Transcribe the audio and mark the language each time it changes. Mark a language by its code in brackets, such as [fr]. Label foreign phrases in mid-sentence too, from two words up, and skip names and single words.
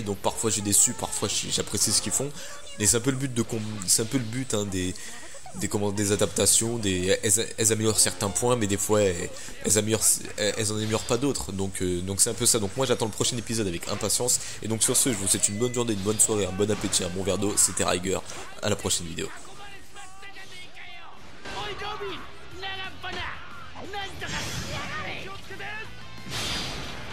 [fr] Donc parfois je suis déçu, parfois j'apprécie ce qu'ils font. Et c'est un peu le but c'est un peu le but hein, des adaptations. Elles améliorent certains points, mais des fois elles en améliorent pas d'autres. Donc c'est un peu ça. Donc moi j'attends le prochain épisode avec impatience. Et donc sur ce, je vous souhaite une bonne journée, une bonne soirée, un bon appétit, un bon verre d'eau. C'était Riger. À la prochaine vidéo. [ja] おいドビー、長っ鼻なんとかしてやがれ。気をつけて。